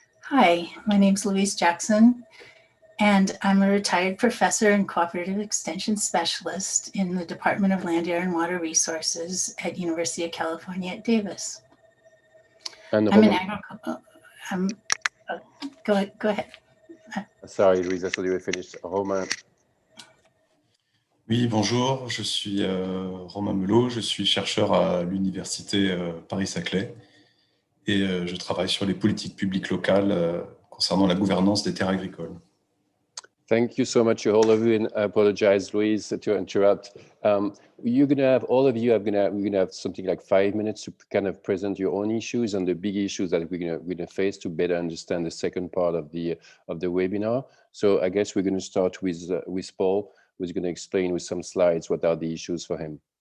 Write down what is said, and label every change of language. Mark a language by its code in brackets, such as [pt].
[en] Hi, my name is Louise JACKSON, and I'm a retired professor and cooperative extension specialist in the Department of Land, Air, and Water Resources at University of California at Davis. And I'm an agricultural. Go ahead. Sorry, Louise, I thought you were finished. Romain. [fr] Oui, bonjour, je suis Romain MELOT, je suis chercheur à l'Université Paris-Saclay et je travaille sur les politiques publiques locales concernant la gouvernance des terres agricoles. [en] Thank you so much, all of you, and I apologize, Louise, to interrupt. You're going to have, all of you, we're going to have something like 5 minutes to kind of present your own issues and the big issues that we're going to face to better understand the second part of the webinar. So I guess we're going to start with Paul, who's going to explain with some slides what are the issues for him.